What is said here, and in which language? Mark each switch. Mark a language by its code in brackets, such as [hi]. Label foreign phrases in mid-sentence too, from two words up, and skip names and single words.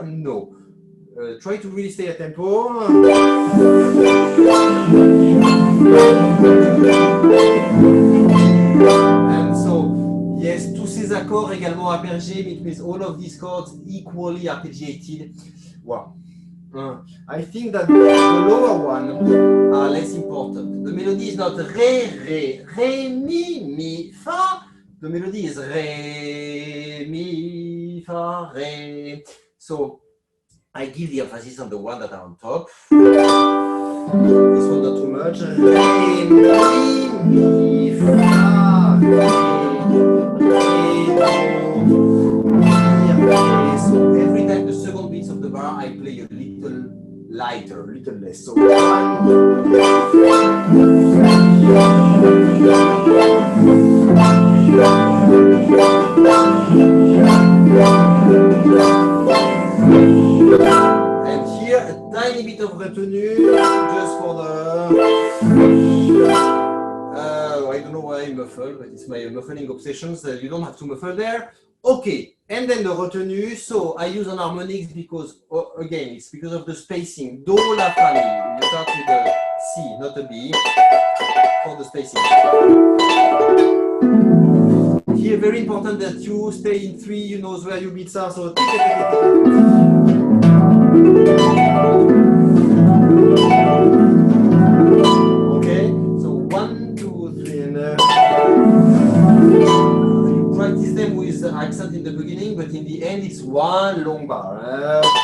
[en] No, try to really stay a tempo. And so, yes, [fr] tous ces accords également arpeggiés, [en] it means all of these chords equally arpeggiated. Wow. I think that the lower one are less important. The melody is not re, re, re, mi, fa. The melody is re, mi, fa, re. So I give the emphasis on the one that are on top. This one not too much. Re, mi, fa, re, re, so every time the second beats of the bar, I play a little lighter, a little less. So and here a tiny bit of retenue just for the I don't know why I muffle, but it's my muffling obsessions. You don't have to muffle there. Okay, and then the retenue. So I use an harmonics because, again, it's because of the spacing. Do, la, fa, mi. You start with a C, not a B, for the spacing. Here, very important that you stay in 3, you know where your beats are. So, okay, so 1, 2, 3, and you practice them with the accent in the beginning, but in the end, it's one long bar.